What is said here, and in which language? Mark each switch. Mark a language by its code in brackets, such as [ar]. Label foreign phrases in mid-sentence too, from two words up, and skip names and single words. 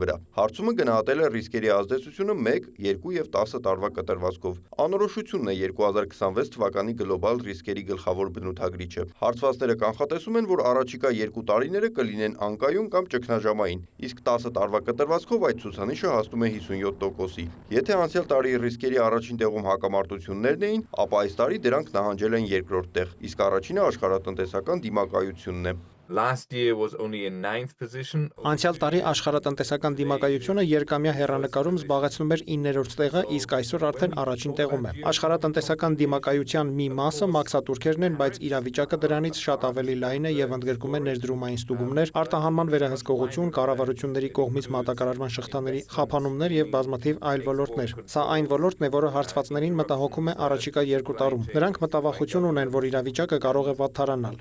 [hy] վրա։ Հարցումը գնահատել է ռիսկերի ազդեցությունը 1, 2 եւ 10 տարվա կտրվածքով։ Անորոշությունն է 2026 թվականի գլոբալ ռիսկերի գլխավոր բնութագրիչը։ Հարցվածները կանխատեսում են, որ առաջիկա 2 տարիները կլինեն անկայուն կամ ճգնաժամային, իսկ 10 տարվա կտրվածքով այդ ցուցանիշը հասնում է 57%-ի։ Եթե անցյալ տարի ռիսկերի առաջին տեղում հակամարտություններն էին, ապա այս տարի դրանք նահանջել են երկրորդ տեղ, իսկ առաջինը աշխարհատնտեսական դիմակայությունն է։ [en] Last year was only in 9th position. [hy] Անցյալ տարի աշխարհատնտեսական դիմակայությունը երկամյա հեռանկարում զբաղեցնում էր 9-րդ տեղը, իսկ այսօր արդեն առաջին տեղում է։ Աշխարհատնտեսական դիմակայության մի մասը մաքսատուրքերն են, բայց իրավիճակը դրանից շատ ավելի լայն է եւ ընդգրկում է ներդրումային ստուգումներ, արտահանման վերահսկողություն, կառավարությունների կողմից մատակարարման շղթաների խափանումներ եւ բազմաթիվ այլ ոլորտներ։ Սա այն ոլորտն է, որը հարցվածներին մտահոգում է առաջիկա 2 տարում։ Նրանք մտավախություն ունեն, որ իրավիճակը կարող է վատթարանալ։